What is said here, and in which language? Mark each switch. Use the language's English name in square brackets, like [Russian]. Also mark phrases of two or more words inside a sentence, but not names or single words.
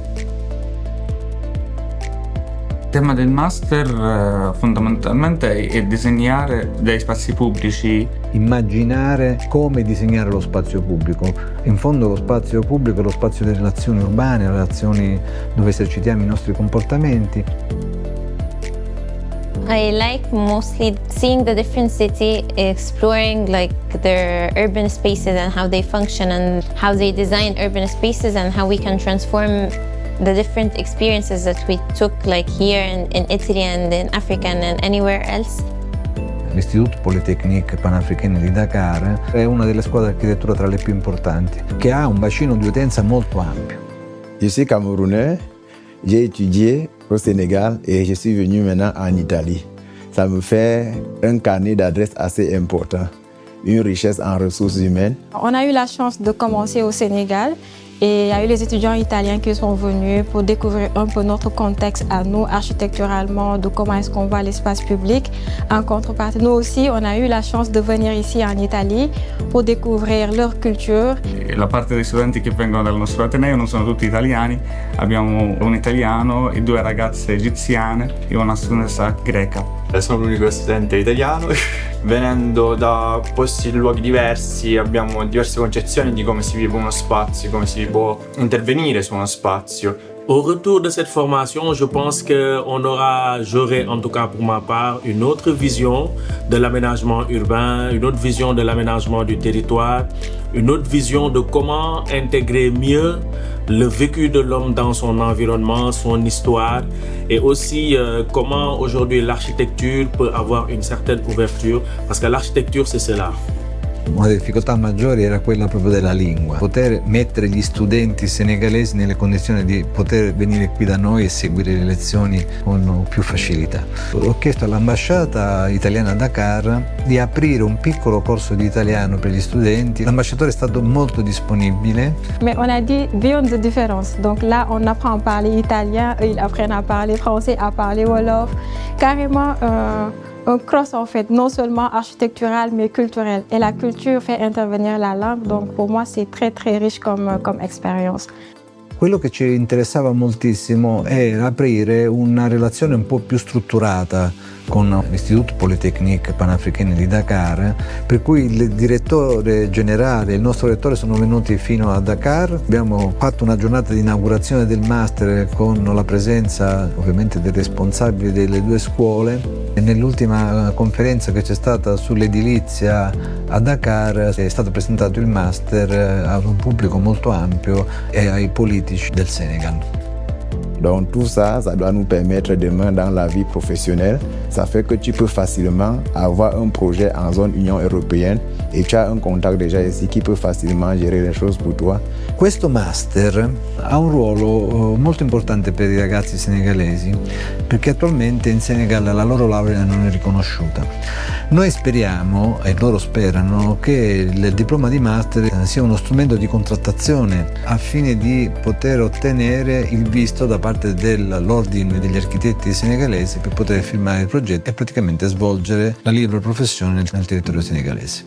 [Italian] Il tema del master fondamentalmente è disegnare dei spazi pubblici. Immaginare come disegnare lo spazio pubblico. In fondo lo spazio pubblico è lo spazio delle relazioni urbane, relazioni dove esercitiamo i nostri comportamenti. [English] I like mostly seeing the different city, exploring like their urban spaces and how they function and how they design urban spaces and how we can transform the different experiences that we took like here in Italy and in Africa and anywhere else. [Italian] L'Istituto Polytechnique Panafricaine di Dakar è una delle scuole di architettura tra le più importanti, che ha un bacino di utenza molto ampio. [French] Je suis camerounais, j'ai étudié au Sénégal et je suis venu maintenant en Italie. Ça me fait un carnet d'adresses assez important, une richesse en ressources humaines. On a eu la chance de commencer au Sénégal. Et il y a eu les étudiants italiens qui sont venus pour découvrir un peu notre contexte à nous, architecturalement, de comment est-ce qu'on voit l'espace public. En contrepartie, nous aussi, on a eu la chance de venir ici en Italie pour découvrir leur culture. [Italian] La parte dei studenti che vengono dal nostro Ateneo non sono tutti italiani, abbiamo un italiano e 2 ragazze egiziane e una studentessa greca. Sono l'unico studente italiano. Venendo da posti e luoghi diversi abbiamo diverse concezioni di come si vive uno spazio, come si può intervenire su uno spazio. [French] Au retour de cette formation, je pense j'aurai en tout cas pour ma part une autre vision de l'aménagement urbain, une autre vision de l'aménagement du territoire, une autre vision de comment intégrer mieux le vécu de l'homme dans son environnement, son histoire et aussi comment aujourd'hui l'architecture peut avoir une certaine ouverture parce que l'architecture c'est cela. [Italian] Una delle difficoltà maggiori era quella proprio della lingua, poter mettere gli studenti senegalesi nelle condizioni di poter venire qui da noi e seguire le lezioni con più facilità. Ho chiesto all'ambasciata italiana a Dakar di aprire un piccolo corso di italiano per gli studenti. L'ambasciatore è stato molto disponibile. [French] Mais on a dit [English] beyond the difference. [French] Donc là, on apprend à parler italien, ils apprennent à parler français, à parler wolof. Carrément un cross en fait, non seulement architectural mais culturel. Et la culture fait intervenir la langue, donc pour moi c'est très très riche comme expérience. [Italian] Quello che ci interessava moltissimo è aprire una relazione un po' più strutturata con l'Istituto Polytechnique Panafricaine di Dakar, per cui il direttore generale e il nostro rettore sono venuti fino a Dakar. Abbiamo fatto una giornata di inaugurazione del master con la presenza ovviamente del responsabile delle 2 scuole e nell'ultima conferenza che c'è stata sull'edilizia a Dakar è stato presentato il master a un pubblico molto ampio e ai politici del Senegal. [French] Donc tout ça, ça doit nous permettre demain dans la vie professionnelle. Ça fait que tu peux facilement avoir un projet en zone Union européenne et tu as un contact déjà ici qui peut facilement gérer les choses pour toi. [Italian] Questo master ha un ruolo molto importante per i ragazzi senegalesi perché attualmente in Senegal la loro laurea non è riconosciuta. Noi speriamo, e loro sperano, che il diploma di master sia uno strumento di contrattazione a fine di poter ottenere il visto da parte dell'ordine degli architetti senegalesi per poter firmare il progetto e praticamente svolgere la libera professione nel territorio senegalese.